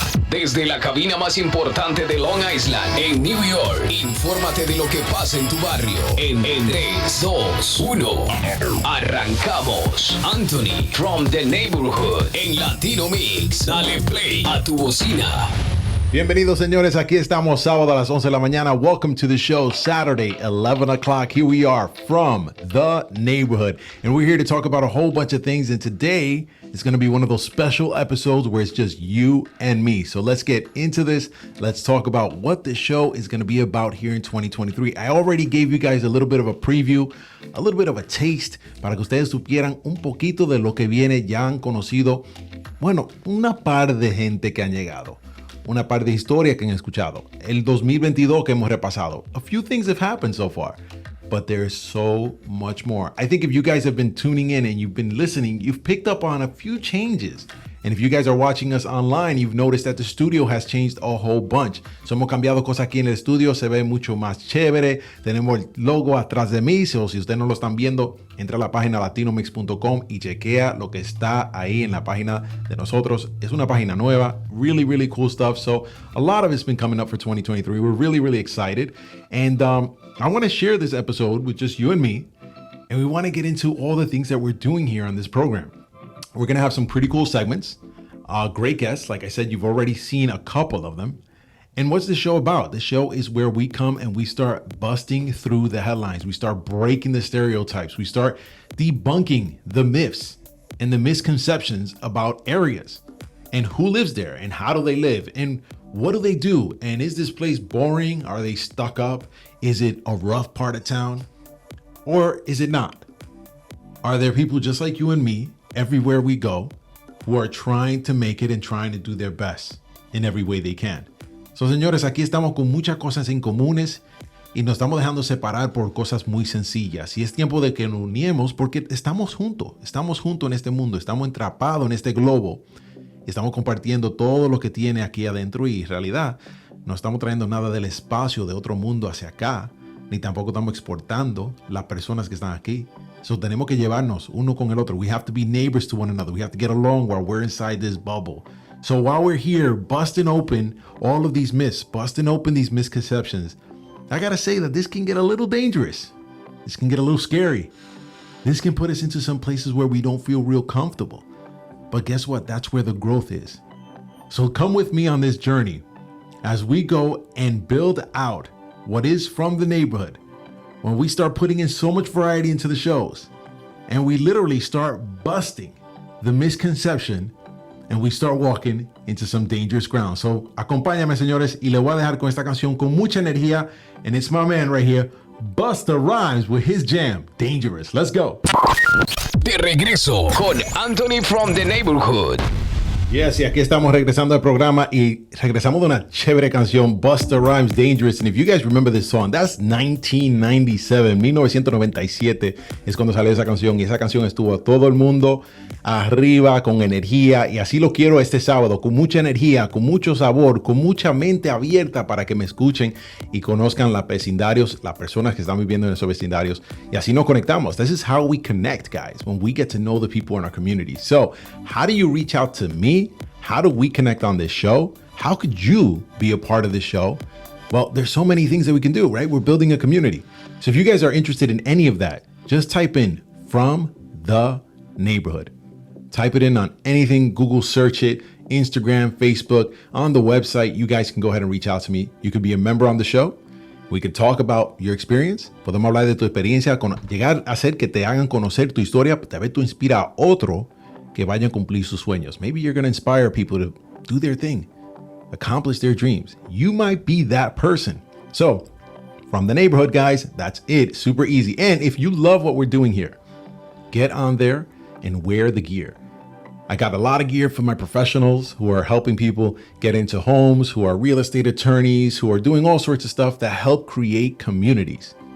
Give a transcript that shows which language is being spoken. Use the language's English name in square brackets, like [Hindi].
[Spanish] Desde la cabina más importante de Long Island, en New York, infórmate de lo que pasa en tu barrio. En 3, 2, 1, arrancamos. Anthony from the Neighborhood en Latino Mixx. Dale play a tu bocina. Bienvenidos, señores. Aquí estamos sábado a las 11 de la mañana. [English] Welcome to the show, Saturday, 11 o'clock. Here we are from the Neighborhood. And we're here to talk about a whole bunch of things. And today is going to be one of those special episodes where it's just you and me. So let's get into this. Let's talk about what the show is going to be about here in 2023. I already gave you guys a little bit of a preview, a little bit of a taste, [Spanish] para que ustedes supieran un poquito de lo que viene. Ya han conocido, bueno, una par de gente que han llegado. Una par de historias que han escuchado. El 2022 que hemos repasado. [English] A few things have happened so far, but there's so much more. I think if you guys have been tuning in and you've been listening, you've picked up on a few changes. And if you guys are watching us online, you've noticed that the studio has changed a whole bunch. [Spanish] So hemos cambiado cosas aquí en el estudio, se ve mucho más chévere. Tenemos el logo atrás de mí, so si ustedes no lo están viendo, entra a la página latinomix.com y chequea lo que está ahí en la página de nosotros. Es una página nueva, [English] really cool stuff. So a lot of it's been coming up for 2023. We're really excited. And I want to share this episode with just you and me. And we want to get into all the things that we're doing here on this program. We're going to have some pretty cool segments, great guests. Like I said, you've already seen a couple of them. And what's the show about? The show is where we come and we start busting through the headlines. We start breaking the stereotypes. We start debunking the myths and the misconceptions about areas and who lives there and how do they live and what do they do? And is this place boring? Are they stuck up? Is it a rough part of town? Or is it not? Are there people just like you and me everywhere we go who are trying to make it and trying to do their best in every way they can? [Spanish] So, señores, aquí estamos con muchas cosas en comunes y nos estamos dejando separar por cosas muy sencillas. Y es tiempo de que nos uniemos porque estamos juntos en este mundo, estamos atrapados en este globo. Estamos compartiendo todo lo que tiene aquí adentro y en realidad no estamos trayendo nada del espacio de otro mundo hacia acá, ni tampoco estamos exportando las personas que están aquí. So tenemos que llevarnos uno con el otro. [English] We have to be neighbors to one another. We have to get along while we're inside this bubble. So while we're here busting open all of these myths, busting open these misconceptions, I gotta say that this can get a little dangerous. This can get a little scary. This can put us into some places where we don't feel real comfortable. But guess what? That's where the growth is. So come with me on this journey as we go and build out what is from the neighborhood. When we start putting in so much variety into the shows and we literally start busting the misconception and we start walking into some dangerous ground. [Spanish] So acompáñame, señores, y le voy a dejar con esta canción con mucha energía. [English] And it's my man right here, Busta Rhymes, with his jam, Dangerous. Let's go. [Spanish] De regreso con Anthony from the Neighborhood. Yes, y aquí estamos regresando al programa y regresamos de una chévere canción, Busta Rhymes, Dangerous. [English] And if you guys remember this song, that's 1997 es [Spanish] cuando salió esa canción y esa canción estuvo a todo el mundo arriba con energía y así lo quiero este sábado, con mucha energía, con mucho sabor, con mucha mente abierta para que me escuchen y conozcan los vecindarios, las personas que están viviendo en esos vecindarios y así nos conectamos. [English] This is how we connect, guys, when we get to know the people in our community. So, how do you reach out to me? How do we connect on this show? How could you be a part of this show? Well, there's so many things that we can do, right? We're building a community. So if you guys are interested in any of that, just type in From the Neighborhood. Type it in on anything, Google search it, Instagram, Facebook, on the website. You guys can go ahead and reach out to me. You could be a member on the show. We could talk about your experience. [Spanish] Podemos hablar de tu experiencia, llegar a hacer que te hagan conocer tu historia, tal vez tú inspira a otro que vayan a cumplir sus sueños. [English] Maybe you're going to inspire people to do their thing, accomplish their dreams. You might be that person. So, From the Neighborhood, guys, that's it. Super easy. And if you love what we're doing here, get on there and wear the gear. I got a lot of gear for my professionals who are helping people get into homes, who are real estate attorneys, who are doing all sorts of stuff that help create communities.